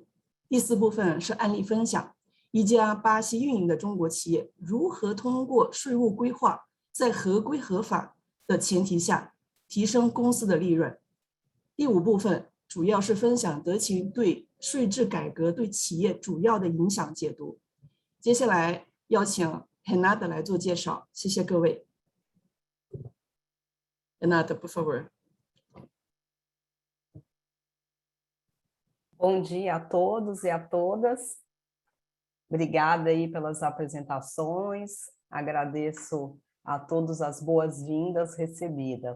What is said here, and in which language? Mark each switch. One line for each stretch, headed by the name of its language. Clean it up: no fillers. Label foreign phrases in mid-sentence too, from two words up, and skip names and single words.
Chinese: 第4部分是案例分享，一家巴西运营的中国企业如何通过税务规划，在合规合法的前提下提升公司的利润。第5部分主要是分享德勤对税制改革对企业主要的影响解读。接下来邀请 Renata 来做介绍，谢谢各位。
Portuguese: Renata, por favor. Bom dia a todos e a todas. Obrigada aí pelas apresentações. Agradeço a todos as boas-vindas recebidas.